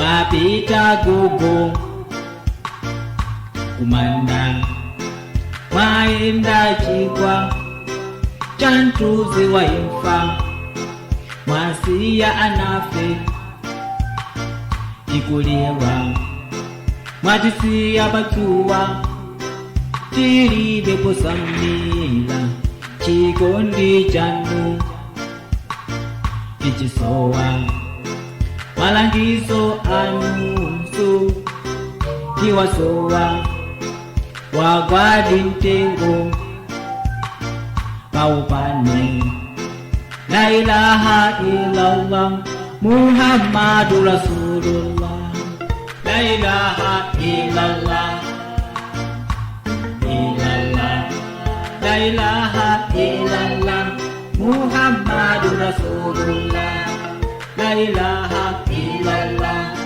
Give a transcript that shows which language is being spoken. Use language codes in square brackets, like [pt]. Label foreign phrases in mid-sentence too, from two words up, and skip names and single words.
[ny] mwapita gogo kumanda, mwaenda chigwa cha ntuzi wa imfa, mwasiya anafe ikulewa, mwatisiya bachuwa tilibe kusamila, chikondi chanu ichisowa, malangizo anunso tiwasowa, wagwadi mtengo paupane. [ar] لا إله إلا الله محمد رسول الله، لا إله إلا الله، لا إله إلا الله محمد رسول الله، لا إله إلا الله,